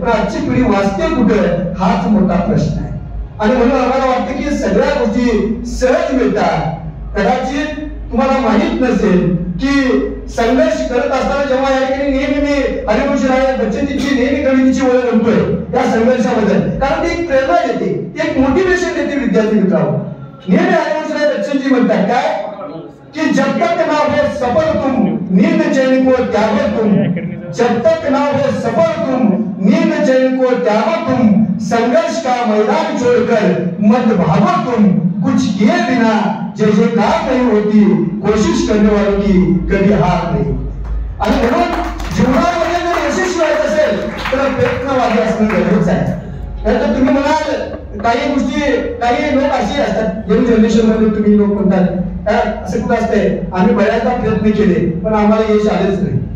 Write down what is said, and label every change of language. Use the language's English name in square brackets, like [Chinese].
[Marathi] पण आजची पिढी वाचते कुठं हाच मोठा प्रश्न आहे. आणि म्हणून आम्हाला वाटतं की सगळ्या गोष्टी सहज मिळतात. कदाचित तुम्हाला माहित नसेल की संघर्ष करत असताना जेव्हा या ठिकाणी नेहमी मी हरिवंशराय बच्चनजींची नेहमी कवितेची ओळख म्हणतोय त्या संघर्षाबद्दल, कारण ती एक प्रेरणा देते, ती एक मोटिवेशन देते विद्यार्थी मित्रांनो. नेहमी हरिवंशराय बच्चनजी म्हणतात काय कि [Hindi] जब तक ना हो सफल तुम नींद चैन को त्यागो तुम, जब तक ना हो सफल तुम नींद चैन को त्यागो तुम, संघर्ष का मैदान छोड़कर मत भागो तुम, कुछ किए बिना जैसे काम नहीं होती, कोशिश करने वालों की कभी हार नहीं. [Marathi] आणि म्हणून जीवनामध्ये जर यशस्वी व्हायचं असेल तर प्रयत्नवादी असणं गरजेचं आहे. नाहीतर तुम्ही म्हणाल काही गोष्टी, काही लोक असे असतात यंग जनरेशन मध्ये तुम्ही लोक म्हणतात असं कुठं असतंय, आम्ही बऱ्याचदा प्रयत्न केले पण आम्हाला यश आलेच नाही.